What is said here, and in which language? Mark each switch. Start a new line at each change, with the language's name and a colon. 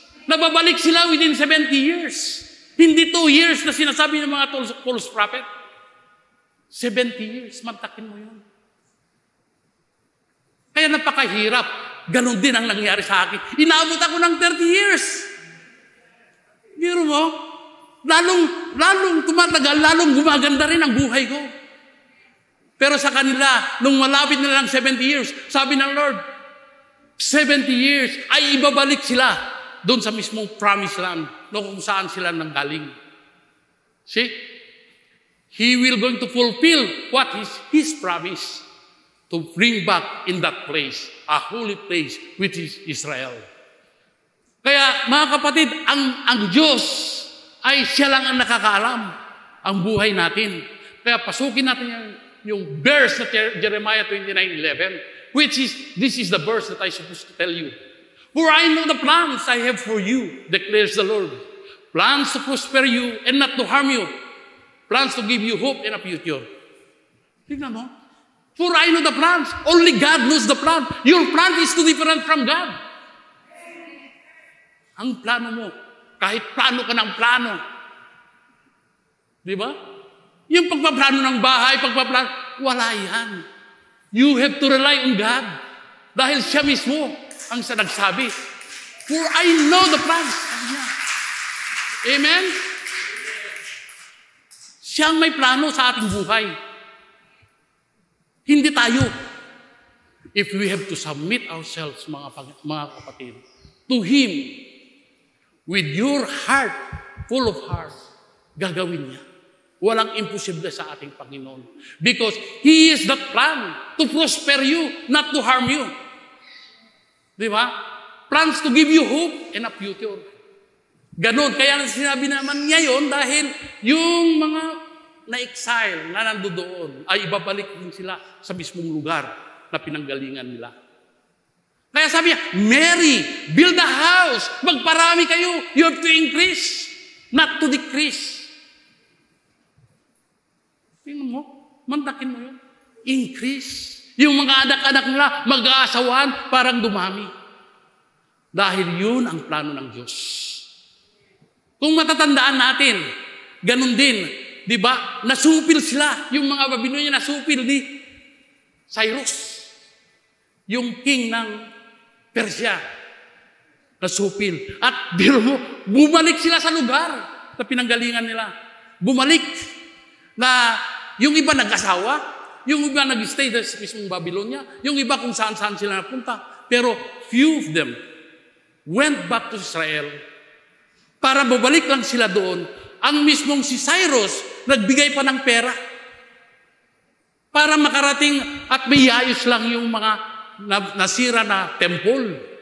Filipino: Nababalik sila
English: within 70 years.
Filipino: Hindi 2 years na sinasabi ng mga false prophet. 70 years, mantakin mo yun. Kaya napakahirap. Ganon din ang nangyari sa akin. Inaabot ako ng 30 years. Biro mo, lalong tumatagal, lalong gumaganda rin ang buhay ko. Pero sa kanila, nung malapit na lang 70 years, sabi ng Lord, 70 years ay ibabalik sila doon sa mismong promised land kung saan sila nanggaling.
English: See? He will going to fulfill what is His promise to bring back in that place, a holy place, which is Israel.
Filipino: Kaya mga kapatid, ang Diyos ay siya lang ang nakakaalam ang buhay natin. Kaya pasukin natin yung verse na
English: Jeremiah 29:11, which is, this is the verse that I supposed to tell you. For I know the plans I have for you, declares the Lord. Plans to prosper you and not to harm you. Plans to give you hope and a future.
Filipino: Tingnan mo.
English: For I know the plans. Only God knows the plan. Your plan is too different from God.
Filipino: Ang plano mo, kahit plano ka ng plano. Di ba? Yung pagpaplano ng bahay, wala yan.
English: You have to rely on God.
Filipino: Dahil siya mismo ang nagsabi.
English: For I know the plans.
Filipino: Amen? Siyang may plano sa ating buhay. Hindi tayo.
English: If we have to submit ourselves,
Filipino: mga kapatid,
English: to Him, with your heart, full of heart,
Filipino: gagawin niya. Walang imposible sa ating Panginoon.
English: Because He is the plan to prosper you, not to harm you.
Filipino: Di ba?
English: Plans to give you hope and a future.
Filipino: Ganon. Kaya sinabi naman niya yun dahil yung mga na-exile na nandoon ay ibabalik din sila sa mismong lugar na pinanggalingan nila. Kaya sabi niya, Mary,
English: build a house.
Filipino: Magparami kayo.
English: You have to increase, not to decrease.
Filipino: Tingnan mo, mantakin mo yun. Increase. Yung mga anak-anak nila, mag-aasawan, parang dumami. Dahil yun ang plano ng Diyos. Kung matatandaan natin, ganun din, di ba? Nasupil sila, yung mga Babylonia nasupil ni Cyrus. Yung king ng Persia, nasupil. At biro mo, bumalik sila sa lugar na pinanggalingan nila. Bumalik na yung iba nag-asawa, Yung iba nag-stay sa mismong Babylonia. Yung iba kung saan-saan sila napunta. Pero
English: few of them went back to Israel
Filipino: para babalik lang sila doon. Ang mismong si Cyrus, nagbigay pa ng pera para makarating at may ayos lang yung mga nasira na temple.